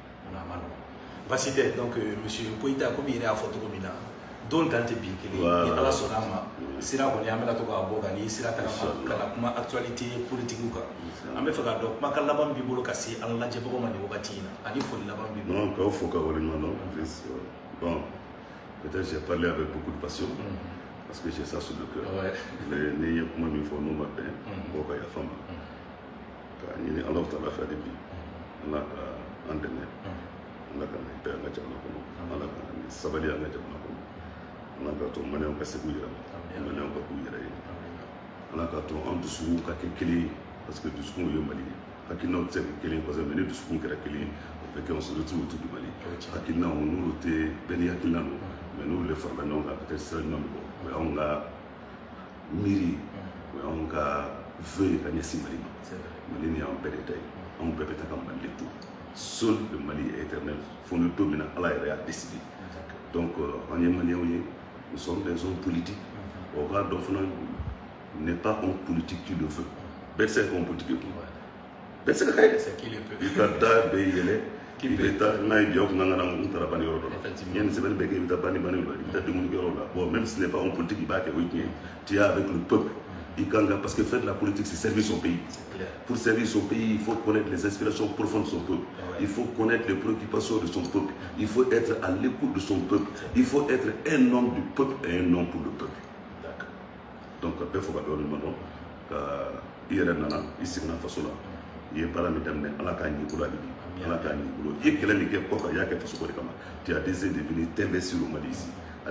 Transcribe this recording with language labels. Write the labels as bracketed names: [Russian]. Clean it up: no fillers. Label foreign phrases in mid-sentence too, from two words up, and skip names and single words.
[Bambara] Basi tɛ donc monsieur Koyita komi yɛrɛ y'a fɔ cogo min na don dan tɛ bin kelen ni ala sɔnna a ma sira kɔni an bɛna to k'a bɔ ka ni sira ta ka na kuma [French] actualité politique [Bambara] kan an bɛ fɛ k'a dɔn kumakan laban b'i bolo ka se an lajɛbagaw ma nin wagati in na ani foli laban b'i bolo. Non k'aw fo ka waleɲuman dɔn [French] bon peut-être j'ai parlé avec beaucoup de passion parce que j'ai ça sur le cœur mais [Bambara] n'i ye kuma min fɔ n'o ma bɛn mɔgɔw ka yafa n ma k'a ɲini Alahu Taala fɛ hali bi Ala ka an dɛmɛ Ala ka na hidaya an ka jamana kɔnɔ Ala ka ni sabali an ka jamana kɔnɔ Ala ka to maliyɛnw ka se k'u yɛrɛ ma maliyɛnw ka k'u yɛrɛ ye Ala ka to an dusukun ka kɛ kelen ye [French] parce que [Bambara] dusukun ye Mali ye hakilinaw tɛ se ka kɛ kelen ye [French] parce que mais [Bambara] ni dusukun kɛra kelen ye o bɛ kɛ [French] on se retrouve autour du Mali [Bambara] hakilinaw n'olu tɛ bɛɛ ni hakilina don mais n'olu de farala ɲɔgɔn kan peut-être sira ɲuman bɛ bɔ o y'anw ka miiri o y'anw ka vœu ye ka ɲɛsin Mali ma Mali ni y'anw bɛɛ de ta ye anw bɛɛ bɛ taa ka Mali de to [French] seul le Mali est éternel [Bambara] fo ni don min na Ala yɛrɛ y'a décidé donc an ye maliyɛnw ye [French] nous sommes des hommes politiques [Bambara] o k'a dɔn fana [French] n'est pas un politique qui le veut [Bambara] bɛɛ tɛ se ka kɛ [French] homme politique [Bambara] ye bɛɛ tɛ se ka kɛ i ka da bɛ yɛlɛ i bɛ taa n'a ye bi aw kun kan ka na n taara banni yɔrɔ dɔ la n ye nin sɛbɛnni bɛɛ kɛ i bɛ taa banni yɔrɔ la i bɛ taa dumuni kɛ yɔrɔ la [French] bon même si ce n'est pas un politique [Bambara] i b'a kɛ o ye tiɲɛ ye [French] tu es avec le peuple parce que faire de la politique, c'est servir son pays. Pour servir son pays, il faut connaître les aspirations profondes de son peuple. Il faut connaître les préoccupations de son peuple. Il faut être à l'écoute de son peuple. Il faut être un homme du peuple et un homme pour le peuple. Donc, il faut que nous il y a tu as décidé de venir t'investir au Mali ici.